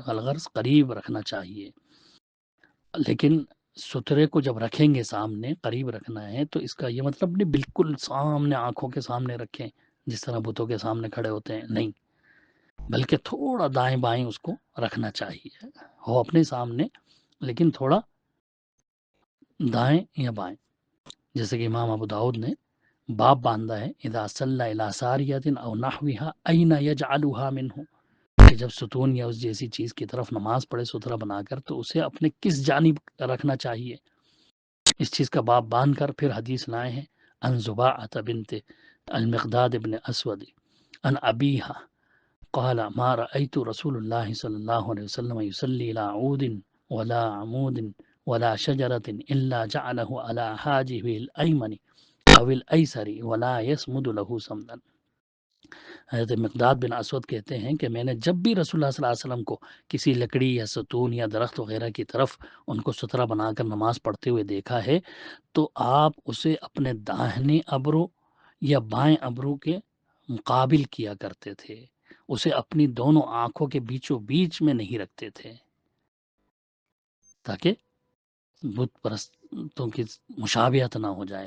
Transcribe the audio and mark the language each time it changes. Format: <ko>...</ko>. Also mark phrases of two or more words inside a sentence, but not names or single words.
<ur>الغرض قریب رکھنا چاہیے، لیکن سترے کو جب رکھیں گے سامنے قریب رکھنا ہے تو اس کا یہ مطلب نہیں بالکل سامنے آنکھوں کے سامنے رکھیں جس طرح بتوں کے سامنے کھڑے ہوتے ہیں، نہیں، بلکہ تھوڑا دائیں بائیں اس کو رکھنا چاہیے، ہو اپنے سامنے لیکن تھوڑا دائیں یا بائیں، جیسے کہ امام ابو داؤد نے باب باندھا ہے</ur> <ar>اذا صلی الی ساریۃ او نحوها این یجعلها منه،</ar> <ur>کہ جب ستون یا اس جیسی چیز کی طرف نماز پڑھے سترہ بنا کر تو اسے اپنے کس جانب رکھنا چاہیے، اس چیز کا باب باندھ کر پھر حدیث لائے ہیں</ur> <ar>ان زباعۃ بنت المقداد ابن اسود ان ابیہا قال ما رأيت رسول الله صلى الله عليه وسلم يصلي إلى عود ولا عمود ولا شجرة إلا جعله على حاجبه الأيمن أو الأيسر ولا يسمد له سمدا۔</ar> <ur>حضرت مقداد بن اسود کہتے ہیں کہ میں نے جب بھی رسول اللہ صلی اللہ علیہ وسلم کو کسی لکڑی یا ستون یا درخت وغیرہ کی طرف ان کو سترہ بنا کر نماز پڑھتے ہوئے دیکھا ہے تو آپ اسے اپنے داہنے ابرو یا بائیں ابرو کے مقابل کیا کرتے تھے، اسے اپنی دونوں آنکھوں کے بیچوں بیچ میں نہیں رکھتے تھے تاکہ بت پرستوں کی مشابہت نہ ہو جائے۔</ur>